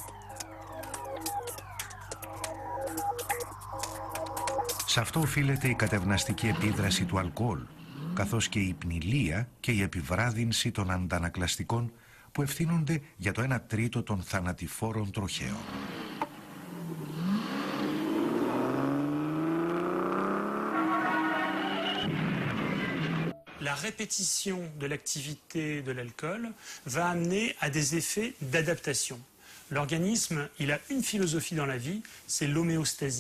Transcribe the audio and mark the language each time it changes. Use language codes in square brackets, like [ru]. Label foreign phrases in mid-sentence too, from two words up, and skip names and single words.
[el] Σε αυτό οφείλεται η κατευναστική επίδραση του αλκοόλ, καθώς και η πνηλία και η επιβράδυνση των αντανακλαστικών που ευθύνονται για το 1/3 των θανατηφόρων τροχαίων. [fr] La répétition de l'activité de l'alcool va amener à des effets d'adaptation. L'organisme, il a une philosophie dans la vie, c'est l'homéostasie.